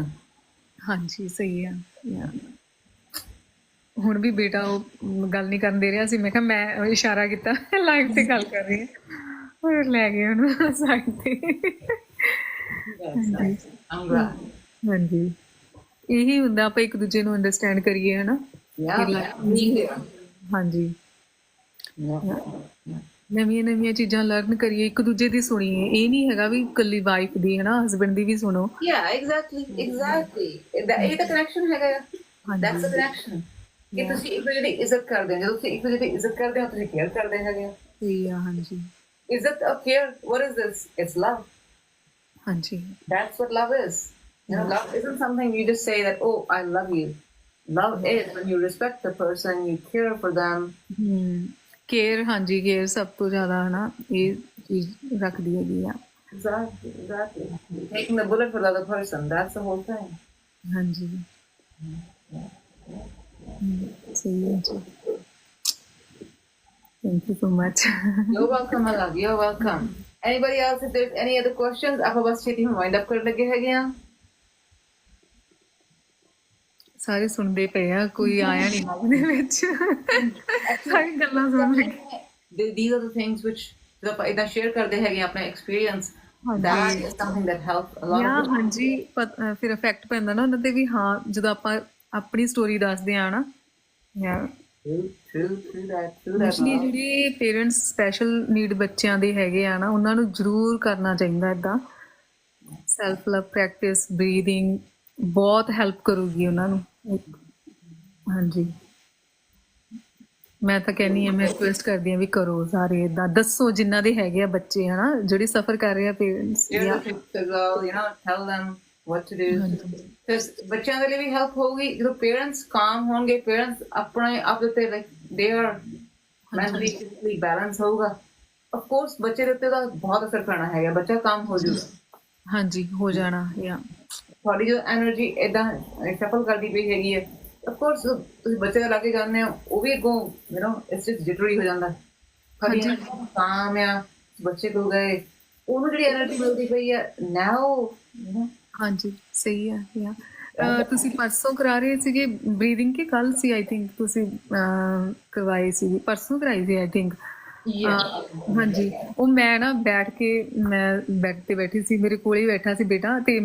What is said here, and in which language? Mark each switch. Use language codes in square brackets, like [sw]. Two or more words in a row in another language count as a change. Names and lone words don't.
[pa] ਹਾਂਜੀ ਸਹੀ ਆ ਹੁਣ ਵੀ ਬੇਟਾ ਉਹ ਗੱਲ ਨਹੀਂ ਕਰਨ ਦੇ ਰਿਹਾ ਸੀ ਮੈਂ ਕਿਹਾ ਮੈਂ ਇਸ਼ਾਰਾ ਕੀਤਾ ਲਾਈਵ ਤੇ ਗੱਲ ਕਰ ਰਹੀ ਹਾਂ ਹੋਰ ਲੈ ਗਏ ਉਹਨੂੰ ਸਾਈਡ ਤੇ ਹਾਂਜੀ ਇਹੀ ਹੁੰਦਾ ਆਪਾਂ ਇੱਕ ਦੂਜੇ ਨੂੰ ਅੰਡਰਸਟੈਂਡ ਕਰੀਏ ਹਨਾ ਹਾਂਜੀ ਨਵੀਆਂ ਚੀਜ਼ਾਂ ਲਰਨ ਕਰੀਏ ਇੱਕ ਦੂਜੇ ਦੀ ਸੁਣੀਏ ਇਹ ਨਹੀਂ ਹੈਗਾ ਵੀ ਇਕੱਲੀ ਵਾਈਫ ਦੀ ਹਨਾ ਹਸਬੈਂਡ ਦੀ ਵੀ ਸੁਣੋ ਐਗਜ਼ੈਕਟਲੀ ਇਹ ਤਾਂ ਕਨੈਕਸ਼ਨ ਹੈਗਾ [en] that's a connection [pa] ਕਿ ਤੁਸੀਂ ਇੱਕ ਦੂਜੇ ਦੀ ਇੱਜ਼ਤ ਕਰਦੇ ਹੋ ਜਦੋਂ ਤੁਸੀਂ ਇੱਕ ਦੂਜੇ ਦੀ ਇੱਜ਼ਤ ਕਰਦੇ ਹੋ ਤੁਸੀਂ ਕੇਅਰ ਕਰਦੇ ਹੈਗੇ ਸਹੀ ਆ ਹਾਂਜੀ ਇੱਜ਼ਤ ਔਰ ਕੇਅਰ [en] what is this it's love [pa] ਹਾਂਜੀ [en] that's what love is you know love isn't something you just say that oh I love you love is when you respect the person you care for them [pa] ਕੇਅਰ ਹਾਂਜੀ ਕੇਅਰ ਸਭ ਤੋਂ ਜ਼ਿਆਦਾ ਹਨਾ ਇਹ ਚੀਜ਼ ਰੱਖਦੀ ਹੈਗੀ ਆ [en] exactly taking the bullet for the other person that's the whole thing [pa] ਹਾਂਜੀ ਸਹੀ ਹੈ ਜੀ [en] thank you so much you're welcome my love you're welcome anybody else if there's any other questions [pa] ਆਪਾਂ ਬਸ ਛੇਤੀ [en] wind up [pa] ਕਰਨ ਲੱਗੇ ਹੈਗੇ ਆ ਸਾਰੇ ਸੁਣਦੇ ਪਏ ਆ ਕੋਈ ਆਇਆ ਨਹੀਂ ਨਾਲ ਦੇ ਵਿੱਚ ਸਾਰੀ ਗੱਲਾਂ ਸੁਣ ਰਹੇ [en] these are the things which [pa] ਜਦੋਂ ਆਪਾਂ ਇਦਾਂ ਸ਼ੇਅਰ ਕਰਦੇ ਹੈਗੇ ਆਪਣੇ ਐਕਸਪੀਰੀਅੰਸ [en] that is something that helps a lot of [pa] ਹਾਂਜੀ ਫਿਰ ਇਫੈਕਟ ਪੈਂਦਾ ਨਾ ਉਹਨਾਂ ਤੇ ਵੀ ਹਾਂ ਜਦੋਂ ਆਪਾਂ ਆਪਣੀ ਸਟੋਰੀ ਦੱਸਦੇ ਆ ਨਾ ਜਿਹੜੇ ਪੇਰੈਂਟਸ [en] special need [pa] ਬੱਚਿਆਂ ਦੇ ਹੈਗੇ ਆ ਨਾ ਉਹਨਾਂ ਨੂੰ ਜ਼ਰੂਰ ਕਰਨਾ ਚਾਹੀਦਾ ਏਦਾਂ [en] self love practice breathing [pa] ਬਹੁਤ ਹੈਲਪ ਕਰੂਗੀ ਉਹਨਾਂ ਨੂੰ ਹਾਂਜੀ ਮੈਂ ਤਾਂ ਕਹਿੰਦੀ ਹਾਂ ਮੈਂ ਰਿਕੁਐਸਟ ਕਰਦੀ ਹਾਂ ਵੀ ਕਰੋ ਸਾਰੇ ਏਦਾਂ ਦੱਸੋ ਜਿਨ੍ਹਾਂ ਦੇ ਹੈਗੇ ਆ ਬੱਚੇ ਹਨਾ ਜਿਹੜੇ ਸਫਰ ਕਰ ਰਹੇ ਆ ਪੇਰੈਂਟਸ [en] tell them what to do because [pa] ਬੱਚਿਆਂ ਦੇ ਲਈ ਵੀ ਹੈਲਪ ਹੋਊਗੀ ਜਦੋਂ ਪੇਰੈਂਟਸ ਕਾਮ ਹੋਣਗੇ ਪੇਰੈਂਟਸ ਆਪਣੇ ਆਪ ਦੇ [en] like they are mentally physically balance [pa] ਹੋਊਗਾ [en] of course [pa] ਬੱਚੇ ਦੇ ਉੱਤੇ ਤਾਂ ਬਹੁਤ ਅਸਰ ਪੈਣਾ ਹੈਗਾ ਬੱਚਾ ਕਾਮ ਹੋ ਜਾਊਗਾ ਹਾਂਜੀ ਹੋ ਜਾਣਾ ਯਾ ਤੁਹਾਡੀ ਜੋ એનર્ਜੀ ਇਦਾਂ ਸ਼ਫਲ ਕਰਦੀ ਪਈ ਹੈਗੀ ਹੈ [en] of course [pa] ਤੁਸੀਂ ਬੱਚੇ ਦਾ ਲਾ ਕੇ ਜਾਂਦੇ ਹੋ ਉਹ ਵੀ ਅੱਗੋਂ [en] you know it's just jittery [pa] ਹੋ ਜਾਂਦਾ ਕਦੀ ਕੰਮ ਆ ਬੱਚੇ ਕੋਲ ਗਏ ਉਹਨੂੰ ਜਿਹੜੀ એનર્ਜੀ ਮਿਲਦੀ ਪਈ ਆ now ਹਾਂਜੀ ਸਹੀ ਹੈ ਤੁਸੀਂ ਪਰਸੋਂ ਕਰਾ ਰਹੇ ਸੀਗੇ ਬਰੀਥਿੰਗ ਕਿ ਕੱਲ ਸੀ [en] I think [pa] ਤੁਸੀਂ ਕਰਵਾਈ ਸੀ ਪਰਸੋਂ ਕਰਾਈ ਸੀ [en] I think [pa] ਹਾਂਜੀ ਉਹ ਮੈਂ ਨਾ ਬੈਠ ਕੇ ਮੈਂ ਬੈੱਡ ਤੇ ਬੈਠੀ ਸੀ ਮੇਰੇ ਕੋਲ ਹੀ ਬੈਠਾ ਸੀ ਬੇਟਾ ਤੇ